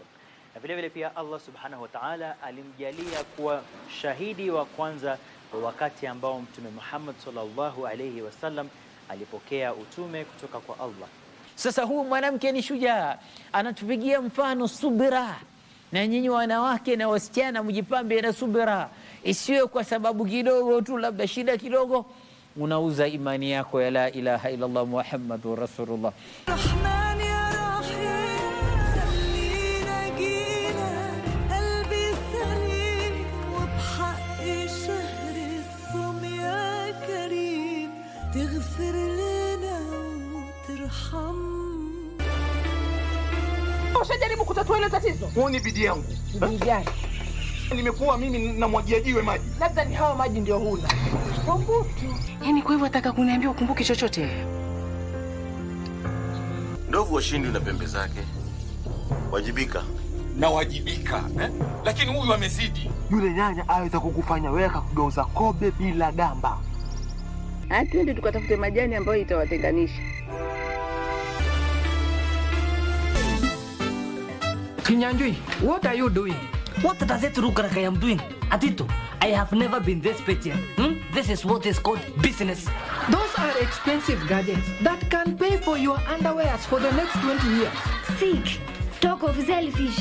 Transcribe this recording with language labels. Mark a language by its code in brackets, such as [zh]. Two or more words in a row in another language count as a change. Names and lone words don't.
[sw] Na vile vile pia [ar] الله سبحانه وتعالى [sw] alimjalia kuwa shahidi wa kwanza wakati ambao Mtume Muhammad [ar] صلى الله عليه وسلم [sw] alipokea utume kutoka kwa Allah. Sasa huyu mwanamke ni shujaa, anatupigia mfano subira. Na nyinyi wanawake na wasichana mjipambe na subira. Isiwe kwa sababu kidogo tu, labda shida kidogo, unauza imani yako ya [ar] لا إله إلا الله محمد رسول الله. رحمن يا رحيم, خلينا جينا قلبي سليم وبحق شهر الصوم يا كريم تغفر لنا وترحم. [sw] Ushajaribu kutatua ile tatizo? Huu ni bidii yangu. Bidii gani? Nimekuwa mimi namwagia jiwe maji. Labda ni hawa maji ndio huna. Kumbuki. Yaani kwa hivyo nataka kuniambia ukumbuki chochote? Ndovu washindi na pembe zake. Wajibika. Na wajibika, Lakini huyu amezidi. Yule nyanya aweza kukufanya wewe akakugeuza kobe bila gamba. Twende tukatafute majani ambayo itawatenganisha. Kinyanjui, [en] what are you doing? What does it look like I am doing? Atito, I have never been this pretty. This is what is called business. Those are expensive gadgets that can pay for your underwears for the next 20 years. Sick. Talk of selfish.